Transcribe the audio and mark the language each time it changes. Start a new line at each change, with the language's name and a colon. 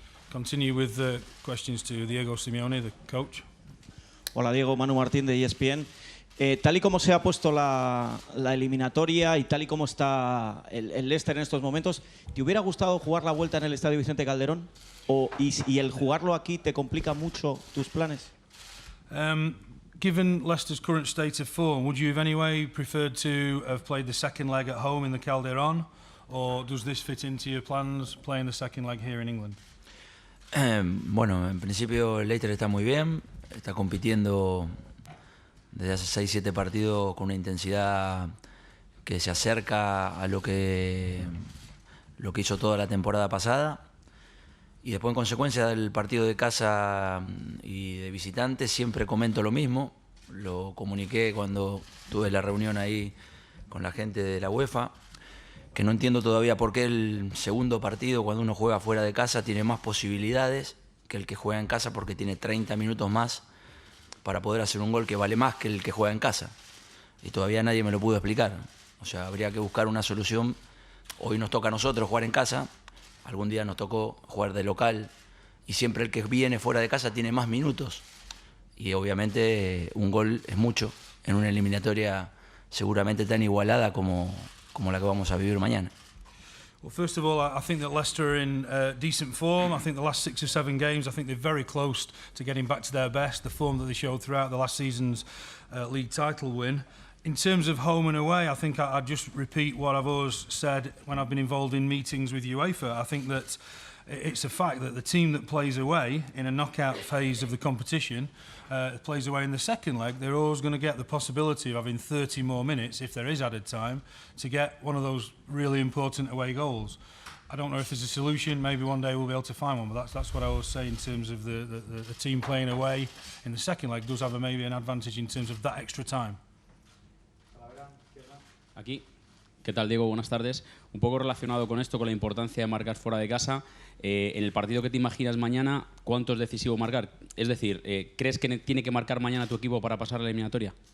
English: Continue with the questions to Diego Simeone, the coach.
Spanish: Hola Diego, Manu Martín de ESPN. Tal y como se ha puesto la eliminatoria y tal y como está el Leicester en estos momentos, ¿te hubiera gustado jugar la vuelta en el Estadio Vicente Calderón? ¿Y el jugarlo aquí te complica mucho tus planes?
English: Given Leicester's current state of form, would you have anyway preferred to have played the second leg at home in the Calderón? Or does this fit into your plans, playing the second leg here in England?
Spanish: Bueno, en principio el Leicester está muy bien, está compitiendo desde hace 6-7 partidos con una intensidad que se acerca a lo que hizo toda la temporada pasada. Y después, en consecuencia del partido de casa y de visitante, siempre comento lo mismo. Lo comuniqué cuando tuve la reunión ahí con la gente de la UEFA, que no entiendo todavía por qué el segundo partido, cuando uno juega fuera de casa, tiene más posibilidades que el que juega en casa, porque tiene 30 minutos más para poder hacer un gol que vale más que el que juega en casa. Y todavía nadie me lo pudo explicar. O sea, habría que buscar una solución. Hoy nos toca a nosotros jugar en casa, algún día nos tocó jugar de local, y siempre el que viene fuera de casa tiene más minutos. Y obviamente un gol es mucho en una eliminatoria seguramente tan igualada como la que vamos a vivir mañana.
English: Well, first of all, I think that Leicester are in decent form. I think the last 6 or 7 games, I think they're very close to getting back to their best, the form that they showed throughout the last season's league title win. In terms of home and away, I think I'd just repeat what I've always said when I've been involved in meetings with UEFA. I think that it's a fact that the team that plays away in a knockout phase of the competition plays away in the second leg, they're always going to get the possibility of having 30 more minutes, if there is added time, to get one of those really important away goals. I don't know if there's a solution. Maybe one day we'll be able to find one, but that's what I always say in terms of the team playing away in the second leg does have maybe an advantage in terms of that extra time.
Spanish: Aquí. ¿Qué tal, Diego? Buenas tardes. Un poco relacionado con esto, con la importancia de marcar fuera de casa. En el partido que te imaginas mañana, ¿cuánto es decisivo marcar? Es decir, ¿crees que tiene que marcar mañana tu equipo para pasar la eliminatoria?